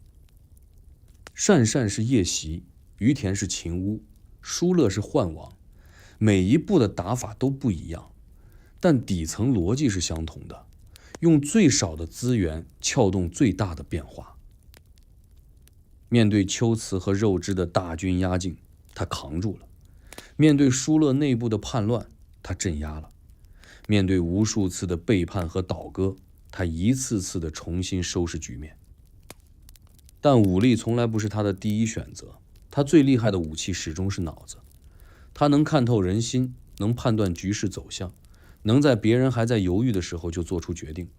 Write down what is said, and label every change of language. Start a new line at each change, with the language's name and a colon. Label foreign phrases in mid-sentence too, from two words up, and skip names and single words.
Chinese: 鄯善是夜襲，於田是勤烏，疏勒是換王，每一步的打法都不一樣，但底層邏輯是相同的。用最少的資源撬動最大的變化。面對龜茲和肉質的大軍壓境，他扛住了；面對疏勒內部的叛亂，他鎮壓了；面對無數次的背叛和倒戈，他一次次的重新收拾局面。但武力從來不是他的第一選擇，他最厲害的武器始終是腦子。他能看透人心，能判斷局勢走向，能在別人還在猶豫的時候就做出決定。